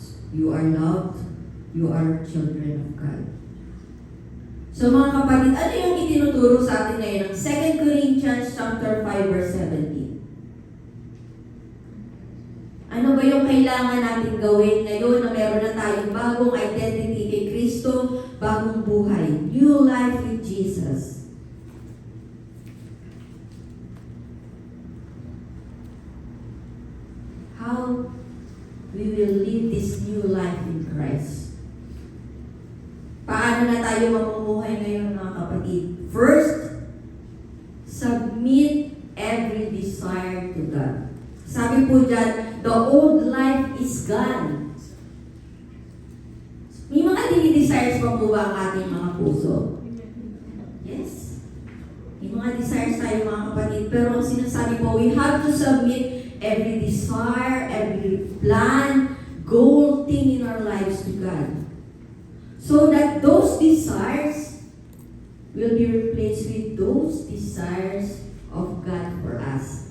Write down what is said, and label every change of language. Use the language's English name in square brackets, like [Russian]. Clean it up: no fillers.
[English] You are loved, you are children of God. [Filipino] So mga kapatid, ano yung itinuturo sa atin ngayon ng 2 Corinthians chapter 5 verse 17? Ano ba yung kailangan natin gawin ngayon na meron na tayong bagong identity kay Kristo, bagong buhay, [English] new life with Jesus? How we will live this new life in Christ? [Filipino] Paano na tayo mamumuhay ngayon mga kapatid? [English] First, submit every desire to God. [Filipino] Sabi po dyan, [English] the old life is gone. [Filipino] May mga desires pa po ba ang ating mga puso? Yes. May mga desires tayo mga kapatid. Pero ang sinasabi po, [English] we have to submit every desire, every plan, goal, thing in our lives to God. So that those desires will be replaced with those desires of God for us.